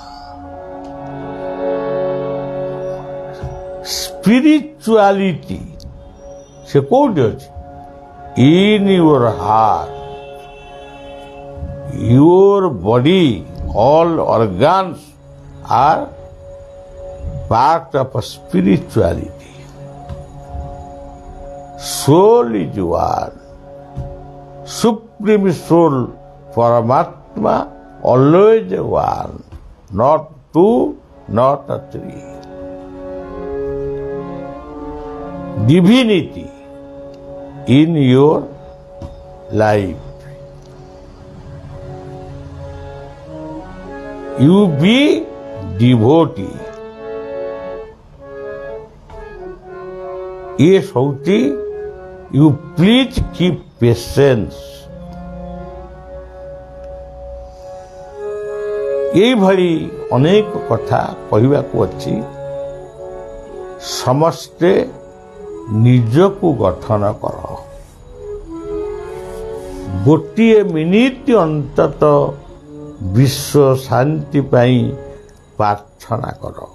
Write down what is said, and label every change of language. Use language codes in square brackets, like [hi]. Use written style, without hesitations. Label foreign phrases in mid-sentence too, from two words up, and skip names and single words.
[or] ସ୍ପିରିଚୁଆଲିଟି ସେ କୋଉଠି ଅଛି? [en] in your heart. your body, all organs are part of spirituality. soul is one, supreme soul, Paramatma, always one, not two, not three. Divinity in your life. You be devotee. Yes, Houti, you please keep patience. [or] এইଭଳି ଅନେକ କଥା କହିବାକୁ ଅଛି। ସମସ୍ତେ ନିଜକୁ ଗଠନ କର। ଗୋଟିଏ ମିନିଟ୍ ଅନ୍ତତଃ ବିଶ୍ୱ ଶାନ୍ତି ପାଇଁ ପ୍ରାର୍ଥନା କର।